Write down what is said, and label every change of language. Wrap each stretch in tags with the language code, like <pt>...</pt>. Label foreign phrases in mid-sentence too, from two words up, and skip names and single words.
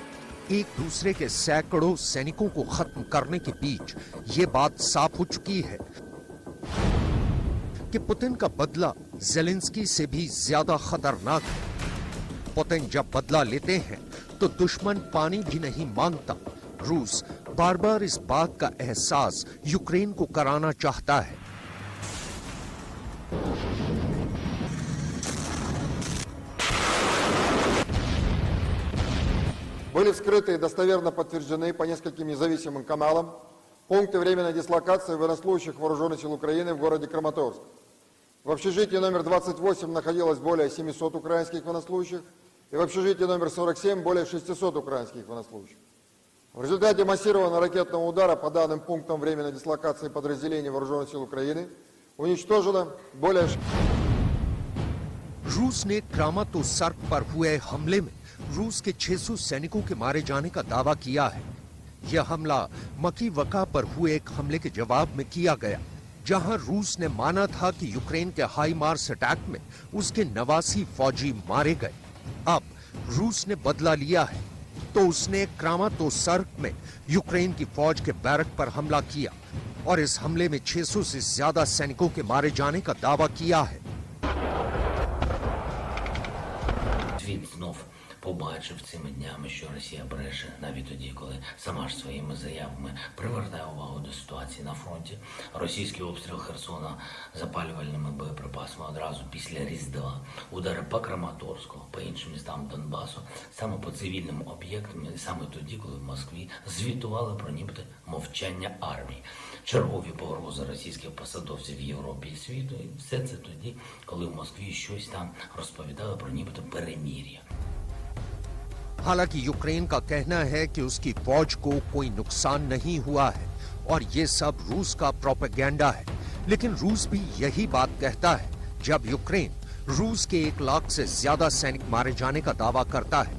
<hi>एक दूसरे के सैकड़ों सैनिकों को खत्म करने के बीच ये बात साफ हो चुकी है कि पुतिन का बदला ज़ेलेंस्की से भी ज्यादा खतरनाक है। पुतिन जब बदला लेते हैं तो दुश्मन पानी भी नहीं मांगता। रूस बार बार इस बात का एहसास यूक्रेन को कराना चाहता है।</hi> <ru>Были вскрыты и достоверно подтверждены по нескольким независимым каналам пункты временной дислокации военнослужащих Вооруженных сил Украины в городе Краматорск. В общежитии номер 28 находилось более 700 украинских военнослужащих, и в общежитии номер 47 более 600 украинских военнослужащих. В результате массированного ракетного удара по данным пунктам временной дислокации подразделений Вооруженных сил Украины уничтожено более...</ru> <hi>रूस ने क्रामातोर्स्क पर हुए हमले में रूस के 600 सैनिकों के मारे जाने का दावा किया है। यह हमला मकीवका पर हुए एक हमले के जवाब में किया गया, जहां रूस ने माना था कि यूक्रेन के हाई मार्स अटैक में उसके 89 फौजी मारे गए। अब रूस ने बदला लिया है, तो उसने क्रामातोर्स्क में यूक्रेन की फौज के बैरक पर हमला किया और इस हमले में 600 से ज्यादा सैनिकों के मारे जाने का दावा किया है।</hi> <uk>Світ знов побачив цими днями, що Росія бреше навіть тоді, коли сама ж своїми заявами привертає увагу до ситуації на фронті. Російський обстріл Херсона запалювальними боєприпасами одразу після Різдва, удари по Краматорську, по іншим містам Донбасу, саме по цивільним об'єктам, і саме тоді, коли в Москві звітували про нібито мовчання армії. Чергові погрози російських посадовців в Європі і світу, і все це тоді, коли в Москві щось там розповідали про нібито перемир'я.</uk> <hi>हालांकि यूक्रेन का कहना है कि उसकी फौज को कोई नुकसान नहीं हुआ है और ये सब रूस का प्रोपेगेंडा है, लेकिन रूस भी यही बात कहता है जब यूक्रेन रूस के 1 लाख से ज्यादा सैनिक मारे जाने का दावा करता है।</hi>